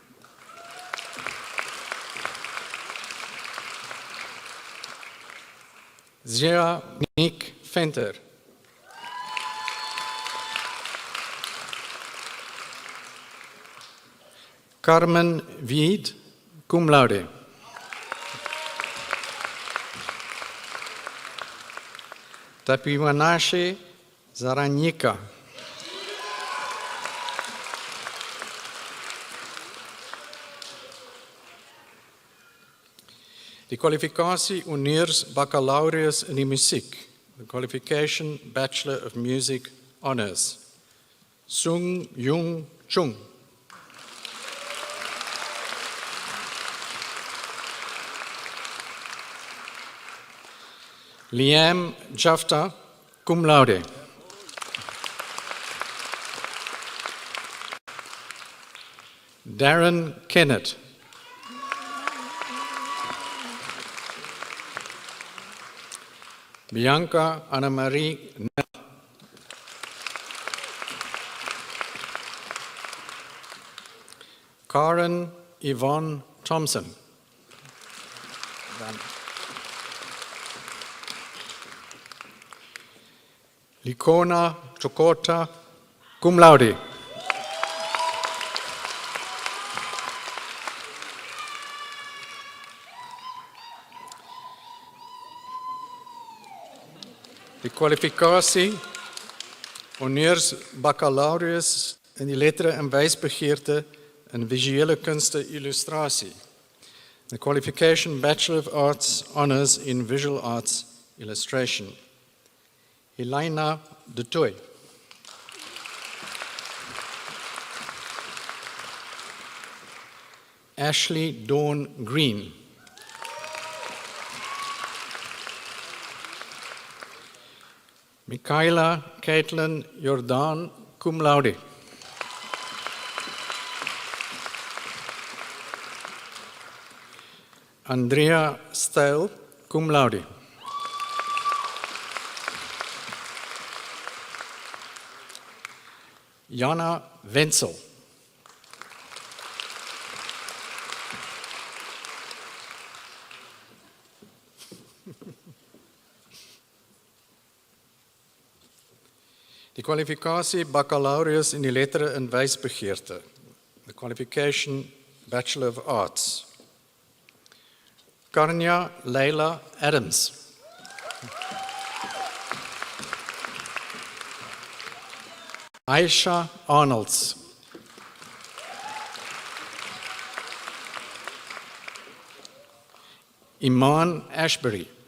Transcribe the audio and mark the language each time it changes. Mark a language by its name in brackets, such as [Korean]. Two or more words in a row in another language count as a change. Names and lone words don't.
[Afrikaans] Zia Nick Venter. Carmen Wied, [Latin] cum laude. [Afrikaans] Tapiwanashe Zaranyika. Die kwalifikasie honneurs baccalaureus in die musiek. [English] The qualification Bachelor of Music Honors. Sung Jung Chung. Liam Jafta, [Latin] cum laude. [English] Darren Kennett. Bianca Annemarie Nel. Karen Yvonne Thompson. Likona Chokota, [Latin] cum laude. [Afrikaans] Die kwalifikasie honneurs baccalaureus in die lettere en wysbegeerte in visuele kunste illustrasie. [English] The qualification Bachelor of Arts honors in visual arts illustration. Helena de Toy. Ashley Dawn Green. Michaela Caitlin Jordan, [Latin] cum laude. [English] Andrea Stijl, [Latin] cum laude. [English] Jana Wenzel. [Afrikaans] Die kwalifikasie baccalaureus in die lettere en wysbegeerte. [English] The qualification Bachelor of Arts. Karnia Leila Adams. Aisha Arnolds. Iman Ashbury.